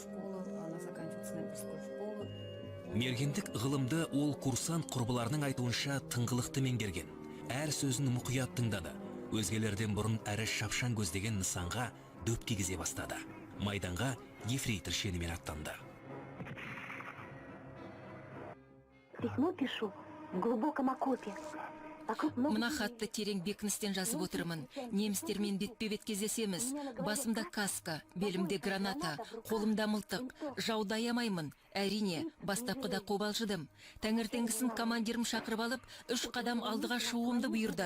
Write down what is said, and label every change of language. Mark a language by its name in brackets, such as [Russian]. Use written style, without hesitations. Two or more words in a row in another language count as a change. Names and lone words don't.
[Kazakh] Мергендік ғылымды ол курсант құрбыларының айтуынша тыңғылықты меңгерген. Әр сөзін мұқият тыңдады. Өзгелерден бұрын әрі шапшаң көздеген нысанға дөп кигізе бастады. Майданға ефрейтор шенімен аттанды. [Russian] Письмо пишу в глубоком окопе. [Kazakh] Мына хатты терең бекіністен жазып отырмын. Немістермен бетпе-бет кездесеміз. Басымда каска, белімде граната, қолымда мылтық. Жауды аямаймын. Әрине, бастапқыда қобалжыдым. Таңертеңгісін командирім шақырып алып, 3 қадам алдыға шығуымды бұйырды.